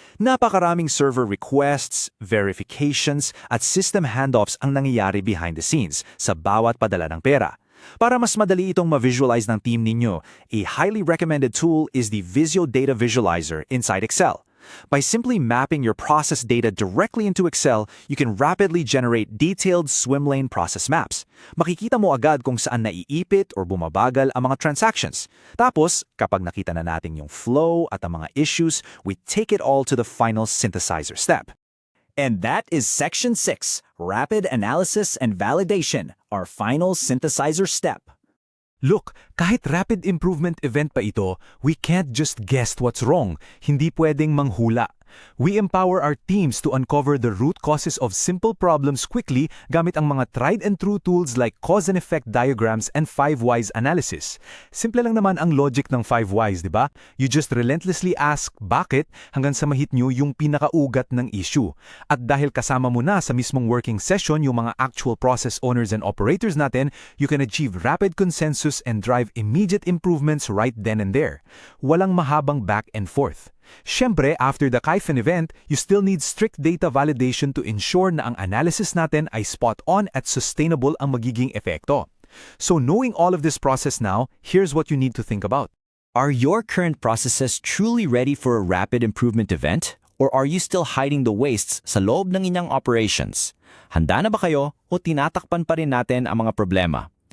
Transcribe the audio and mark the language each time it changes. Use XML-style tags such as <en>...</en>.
<tl>Napakaraming server requests, verifications, at system handoffs ang nangyayari</tl> <en>behind the scenes</en> <tl>sa bawat padala ng pera. Para mas madali itong ma-visualize ng team ninyo,</tl> <en>a highly recommended tool is the Visio Data Visualizer inside Excel. By simply mapping your process data directly into Excel, you can rapidly generate detailed swim lane process maps.</en> <tl>Makikita mo agad kung saan naiipit or bumabagal ang mga transactions. Tapos, kapag nakita na natin yung flow at ang mga issues,</tl> <en>we take it all to the final synthesizer step. And that is Section 6, Rapid Analysis and Validation, our final synthesizer step. Look,</en> <tl>kahit</tl> <en>rapid improvement event</en> <tl>pa ito,</tl> <en>we can't just guess what's wrong.</en> <tl>Hindi pwedeng manghula.</tl> <en>We empower our teams to uncover the root causes of simple problems quickly</en> <tl>gamit ang mga</tl> <en>tried-and-true tools like cause and effect diagrams and 5 whys analysis.</en> <tl>Simple lang naman ang logic ng 5 whys, di ba?</tl> <en>You just relentlessly ask</en> <tl>bakit hanggang sa mahit nyo yung pinakaugat ng issue. At dahil kasama mo na sa mismong</tl> <en>working session</en> <tl>yung mga</tl> <en>actual process owners and operators</en> <tl>natin,</tl> <en>you can achieve rapid consensus and drive immediate improvements right then and there.</en> <tl>Walang mahabang back and forth. Siyempre,</tl> <en>after the Kaizen event, you still need strict data validation to ensure</en> <tl>na ang</tl> <en>analysis</en> <tl>natin ay</tl> <en>spot-on at sustainable</en> <tl>ang magiging epekto.</tl> <en>So knowing all of this process now, here's what you need to think about. Are your current processes truly ready for a rapid improvement event? Or are you still hiding the wastes</en> <tl>sa loob ng inyong</tl> <en>operations?</en> <tl>Handa na ba kayo o tinatakpan pa rin natin ang mga problema?</tl>